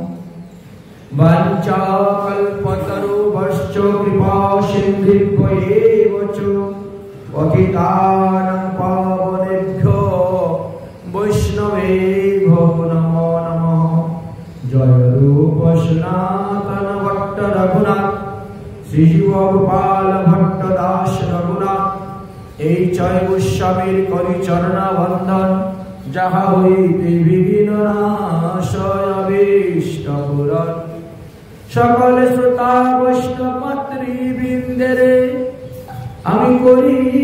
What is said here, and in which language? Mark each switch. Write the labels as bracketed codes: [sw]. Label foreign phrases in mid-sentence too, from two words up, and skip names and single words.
[sa] वाञ्छाकल्पतरुभ्यश्च कृपासिन्धुभ्येव च पतितानां पावनेभ्यो वैष्णवेभ्यो नमो नमः [bn] जय रूप सनातन भट्ट रघुनाथ श्रीजीवगोपाल भट्ट दास रघुनाथ এই জয় গোস্বামীর করি চরণা বন্ধন যাহা হইতে বিঘ্ন নাশয় অভীষ্ট পূরণ সকল শ্রোতা বৈষ্ণব মাতৃবৃন্দেরে আমি করি